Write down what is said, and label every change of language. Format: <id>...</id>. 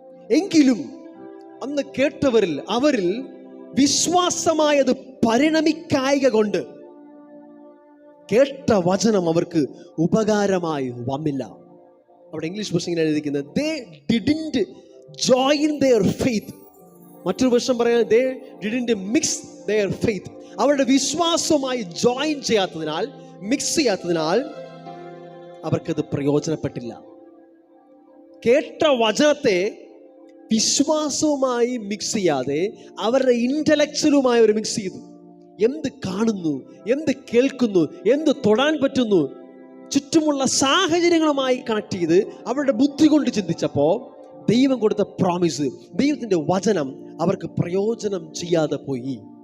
<ml>എങ്കിലും അന്ന് കേട്ടവരിൽ, അവരിൽ വിശ്വാസമായത് പരിണമിക്കായിക കൊണ്ട് കേട്ട വചനം അവർക്ക് ഉപകാരമായി വന്നില്ല. അവിടെ ഇംഗ്ലീഷ് ഭാഷ ഇങ്ങനെ എഴുതിയിരിക്കുന്നത്,</ml> <en>they didn't join their faith.</en> <ml>മറ്റൊരു വർഷം പറയാൻ,</ml> <en>they didn't mix their faith.</en> <ml>അവരുടെ വിശ്വാസവുമായി ജോയിൻ ചെയ്യാത്തതിനാൽ, മിക്സ് ചെയ്യാത്തതിനാൽ അവർക്കത് പ്രയോജനപ്പെട്ടില്ല. കേട്ട വചനത്തെ വിശ്വാസവുമായി മിക്സ് ചെയ്യാതെ അവരുടെ ഇന്റലക്ച്വലുമായി അവർ മിക്സ് ചെയ്തു. എന്ത് കാണുന്നു, എന്ത് കേൾക്കുന്നു, എന്ത് തൊടാൻ പറ്റുന്നു, ചുറ്റുമുള്ള സാഹചര്യങ്ങളുമായി കണക്ട് ചെയ്ത് അവരുടെ ബുദ്ധി കൊണ്ട് ചിന്തിച്ചപ്പോൾ ദൈവം കൊടുത്ത പ്രോമിസ്, ദൈവത്തിൻ്റെ വചനം അവർക്ക് പ്രയോജനം ചെയ്യാതെ പോയി.</ml>